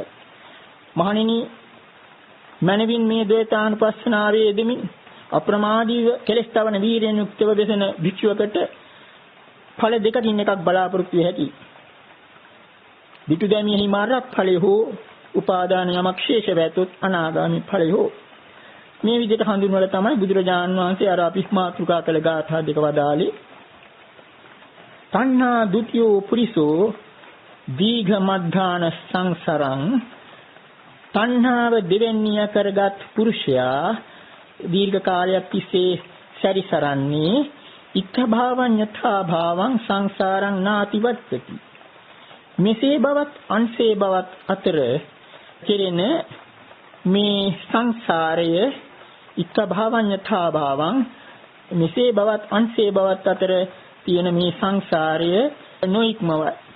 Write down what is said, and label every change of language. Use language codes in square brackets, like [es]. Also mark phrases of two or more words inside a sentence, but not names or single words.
[si] මහණෙනි මනවින් මේ ද්වේතානුපස්සනාවේ යෙදෙමින් අප්‍රමාදීව කෙලස් තවන වීරයෙන් යුක්තව දෙසන භික්ෂුවකට ඵල දෙකකින් එකක් බලාපොරොත්තු වෙ හැකි. විතු දැමියෙහි මාර්ග ඵලය හෝ උපාදාන යමක් ශේෂ වැතොත් අනාගාමී ඵලය හෝ මේ විදිහට හඳුන්වලා තමයි බුදුරජාණන් වහන්සේ අර අපි මාතෘකා කළ ගාථා දෙක වදාළේ. [pi] තණ්හා ဒ ුතියෝ පුරිසෝ දීඝ මද්ධාන සංසරං [si] තණ්හාව දෙවැනිය කරගත් පුරුෂයා දීර්ඝ කාලයක් තිස්සේ සැරිසරන්නේ [pi] ඉත්ත භාවං යථා භාවං සංසාරං නාතිවත්තති. [si] මෙසේ බවත් අන්සේ බවත් අතර කෙරෙන මේ සංසාරය [pi] ඉත්ත භාවං යථා භාවං [si] මෙසේ බවත් අන්සේ බවත් අතර තියෙන මේ සංසාරය නොඉක්මවයි.